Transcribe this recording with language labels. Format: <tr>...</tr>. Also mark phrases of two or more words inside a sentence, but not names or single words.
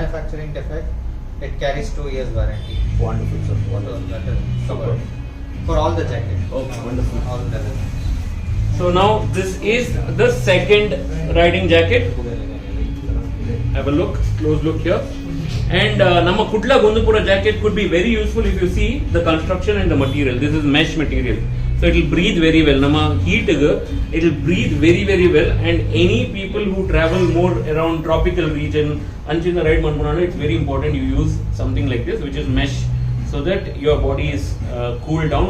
<en>manufacturing defect, it carries 2 years warranty. Wonderful, sir. So Wonderful. that is Super. covered for all the jackets. Okay, wonderful. All levels. So now this is the second riding jacket. Have a look, close look here. And</en> <tcy>ನಮ್ಮ ಕುಡ್ಲ ಗೊಂದುಪುರ</tcy> <en>jacket could be very useful if you see the construction and the material. This is mesh material. So it will breathe very well. Nama heat it will breathe very, very well. And any people who travel more around tropical region,</en> <tcy>ಅಂಚಿನ ರೈಡ್ ಮನ್ಪುನನ,</tcy> <en>it's very important you use something like this, which is mesh, so that your body is cooled down.</en>